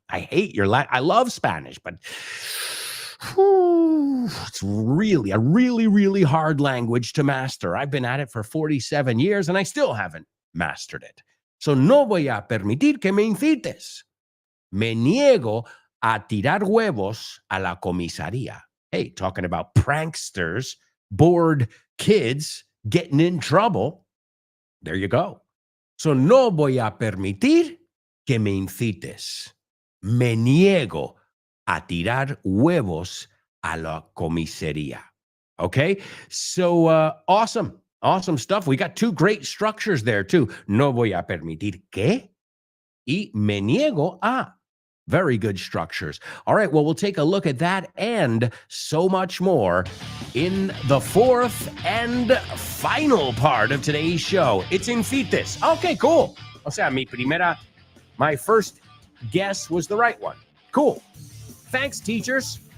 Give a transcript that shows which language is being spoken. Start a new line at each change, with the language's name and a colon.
English: I hate your I love Spanish, but it's really a really hard language to master. I've been at it for 47 years, and I still haven't mastered it.
Spanish: So no voy a permitir que me incites. Me niego a tirar huevos a la comisaría.
English: Hey, talking about pranksters, bored kids getting in trouble. There you go. So
Spanish: no voy a permitir que me incites. Me niego a tirar huevos a la comisaría.
English: Okay? So awesome stuff. We got two great structures there too.
Spanish: No voy a permitir que y me niego a.
English: Very good structures. All right, well, we'll take a look at that and so much more in the fourth and final part of today's show. It's incites. Okay, cool.
Spanish: O sea,
English: my first guess was the right one. Cool. Thanks, teachers.